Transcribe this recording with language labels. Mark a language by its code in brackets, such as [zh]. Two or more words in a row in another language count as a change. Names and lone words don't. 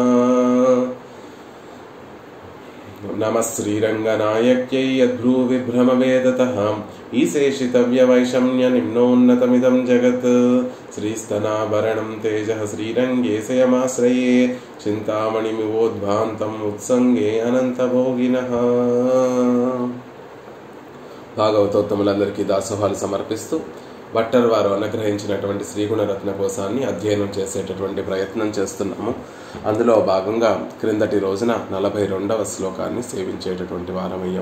[sa] नमः श्रीरङ्गनायक्यै यद्भ्रूविभ्रमवेदतः ईशेषितव्यवैषम्य निम्नोन्नतमिदं जगत्। श्रीस्तनाभरणं तेजः श्रीरङ्गे शयमाश्रये चिन्तामणिमिवोद्भान्तम् उत्सङ्गे अनन्तभोगिनः। [te] భాగవతోత్తములందరికీ దాసోహాలు సమర్పిస్తూ భట్టర్ వారు అనుగ్రహించినటువంటి శ్రీగుణరత్న కోశాన్ని అధ్యయనం చేసేటటువంటి ప్రయత్నం చేస్తున్నాము. అందులో భాగంగా క్రిందటి రోజున 42వ శ్లోకాన్ని సేవించేటటువంటి వారమయ్యాం.